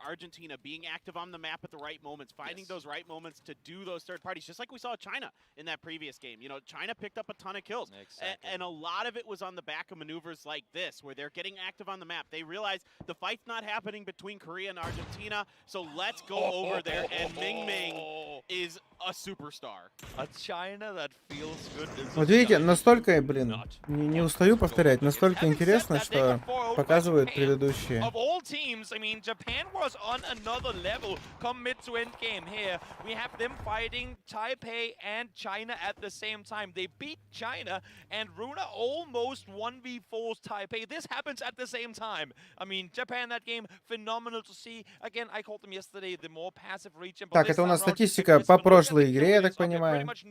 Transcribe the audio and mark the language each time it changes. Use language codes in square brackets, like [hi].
[en] Argentina being active on the map at the right moments, finding those right moments to do those third parties, just like we saw China in that previous game. You know, China picked up a ton of kills, and a lot of it was on the back of maneuvers like this, where they're getting active on the map. They realize the fight's not happening between Korea and Argentina, so let's go over there, and Ming Ming is a superstar. A China that feels good. [ru] Вот видите, настолько, блин, не устаю повторять, настолько интересно, что показывают предыдущие. [en] Of all teams, I mean, Japan was on another level come mid to end game here. We have them fighting Taipei and China at the same time. They beat China, and Runa almost 1v4s Taipei. This happens at the same time. I mean, Japan that game, phenomenal to see. Again, I called them yesterday the more passive region. [ru] Так, это у нас статистика по прошлой игре, я так понимаю.